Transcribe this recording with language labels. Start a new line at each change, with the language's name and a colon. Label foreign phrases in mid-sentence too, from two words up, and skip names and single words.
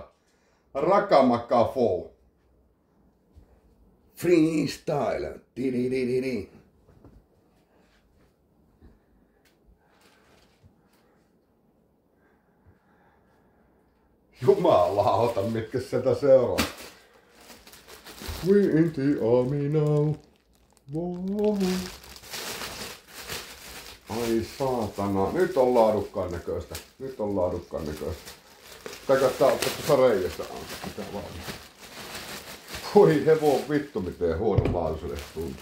Finnish: Rakamakafo. Freestyle. Tididididi. Jumalauta, mitkä sieltä seuraa.
English: We in the army now.
Finnish: Wow. Ai saatana. Nyt on laadukkaan näköistä. Nyt on laadukkaan näköistä. Tää kattaa ottaa tuossa reiästä. Mitä vaan. Voi hevon vittu miten huono laatuiselle tuntuu.